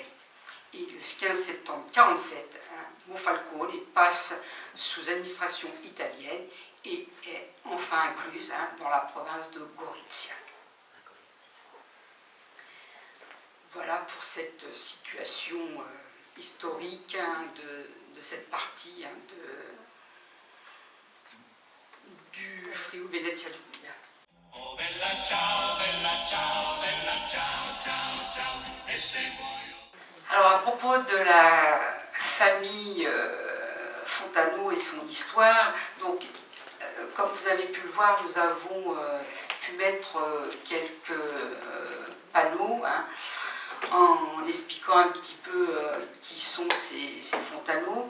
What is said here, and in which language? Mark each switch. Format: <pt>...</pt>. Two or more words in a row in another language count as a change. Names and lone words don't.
<fr>Et le 15 septembre 1947, Monfalcone passe sous administration italienne et est enfin incluse dans la province de Gorizia. Voilà pour cette situation historique de cette partie du Friuli-Venezia Giulia.</fr> <it>Oh bella ciao, bella ciao, bella ciao, ciao, ciao, e se muoio.</it> <fr>Alors à propos de la famille Fontano et son histoire, donc comme vous avez pu le voir, nous avons pu mettre quelques panneaux en expliquant un petit peu qui sont ces Fontano.</fr>